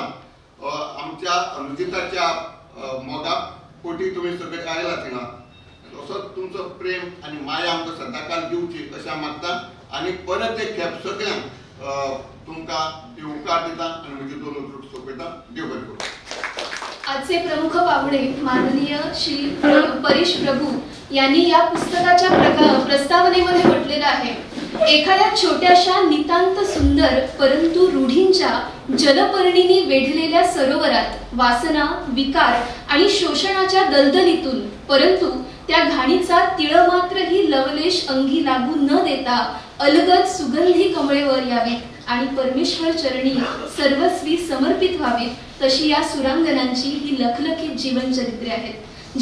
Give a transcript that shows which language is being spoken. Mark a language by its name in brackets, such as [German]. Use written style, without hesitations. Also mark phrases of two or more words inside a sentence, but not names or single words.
[Konkani] आमच्या अनुजिताच्या मोगा पोटी तुमी सगळे आयला थिंगा, असोच तुमचो प्रेम आनी माया आमकां सदांकाळ दिवची अशें हांव मागतां। आनी परत एक खेप सगळ्यांक तुमकां ती उपकार दिता आनी म्हजी 2 उतर सोंपयता। देव बरें करूं। [Marathi] आजचे प्रमुख पाहुणे माननीय श्री परेश प्रभू यांनी या पुस्तकाच्या प्रस्तावनेमध्ये म्हटलेलं आहे, एखाद्या छोट्याशा नितांत सुंदर परंतु रूढींच्या जलपर्णीने वेढलेल्या सरोवरात वासना, विकार आणि शोषणाच्या दलदलीतून परंतु त्या घाणीचा तिळमात्रही लवलेश अंगी लागू न देता अलगद सुगंधी कमळेवर यावीत आणि परमेश्वर चरणी सर्वस्वी समर्पित व्हावीत, तशी या सुरांगणांची ही लखलखीत जीवनचरित्रे आहेत।